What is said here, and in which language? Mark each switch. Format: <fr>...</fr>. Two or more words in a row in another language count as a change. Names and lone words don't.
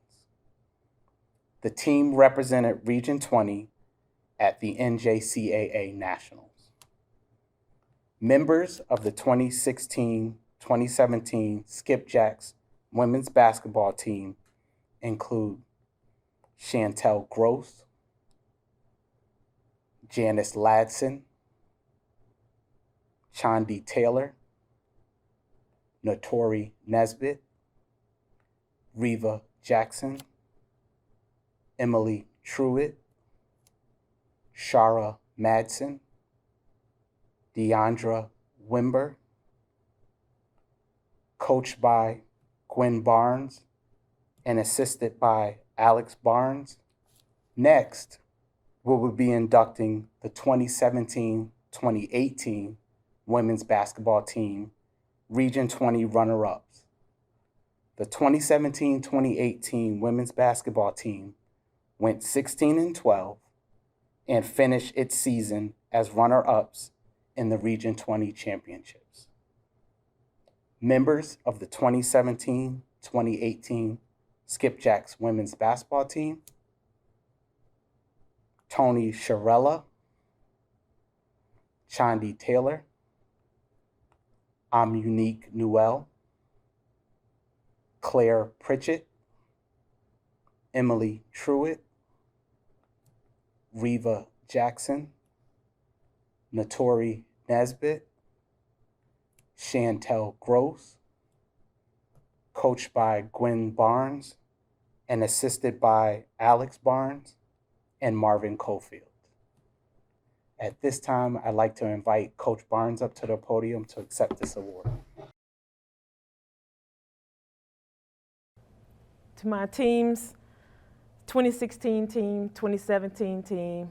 <en>The team represented Region 20 at the NJCAA Nationals. Members of the 2016-2017 Skipjacks women's basketball team include Chantelle Gross, Janice Ladson, Chandi Taylor, Natori Nesbit, Reeva Jackson, Emily Truitt, Shahra Madison, Deondria Wimber, coached by Gwen Barnes and assisted by Alex Barnes. Next, we will be inducting the 2017-2018 women's basketball team Region 20 runner-ups. The 2017-2018 women's basketball team went 16-12 and finished its season as runner-ups in the Region 20 championships. Members of the 2017-2018 Skipjacks women's basketball team: Toni Chiarella, Chandi Taylor, Amunique Newell, Claire Pritchett, Emily Truitt, Reeva Jackson, Natori Nesbit, Chantelle Gross, coached by Gwen Barnes and assisted by Alex Barnes and Marvin Cofield. At this time, I'd like to invite Coach Barnes up to the podium to accept this award. To my teams, 2016 team, 2017 team.</en>